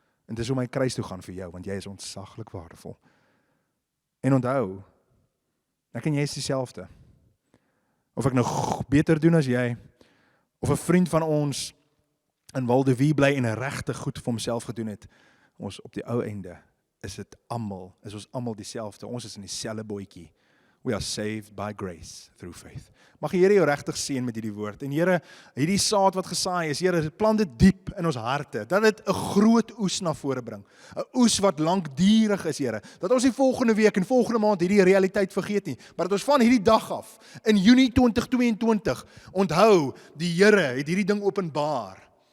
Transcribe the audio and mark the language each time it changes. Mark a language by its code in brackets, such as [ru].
[af] En dis om my kruis toe gaan vir jou, want jy is ontsaglik waardevol. En onthou, ek en jy is dieselfde. Of ek nou beter doen as jy, of 'n vriend van ons in Waldevie bly en 'n regtig goed vir homself gedoen het, ons op die ou einde is ons almal dieselfde. Ons is in dieselfde bootjie. [en] We are saved by grace through faith. [af] Mag die Here jou regtig seën met hierdie woord. En Here, hierdie saad wat gesaai is, Here, plant dit diep in ons harte, dat dit 'n groot oes na vore bring. 'n Oes wat lankdurig is, Here. Dat ons nie volgende week en volgende maand hierdie realiteit vergeet nie, maar dat ons van hierdie dag af, in Junie 2022, onthou, die Here het hierdie ding openbaar.